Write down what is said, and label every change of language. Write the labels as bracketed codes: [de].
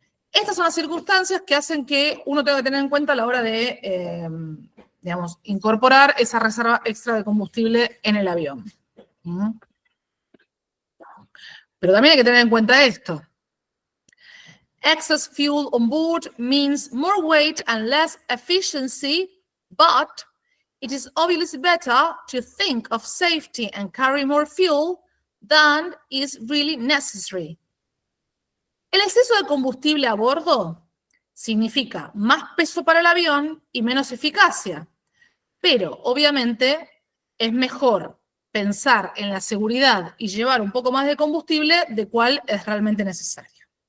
[es] Estas son las circunstancias que hacen que uno tenga que tener en cuenta a la hora de, digamos, incorporar esa reserva extra de combustible en el avión. Pero también hay que tener en cuenta esto. [en] Excess fuel on board means more weight and less efficiency, but it is obviously better to think of safety and carry more fuel than is really necessary. [es] El exceso de combustible a bordo significa más peso para el avión y menos eficacia, pero obviamente es mejor pensar en la seguridad y llevar un poco más de combustible de cuál es realmente necesario.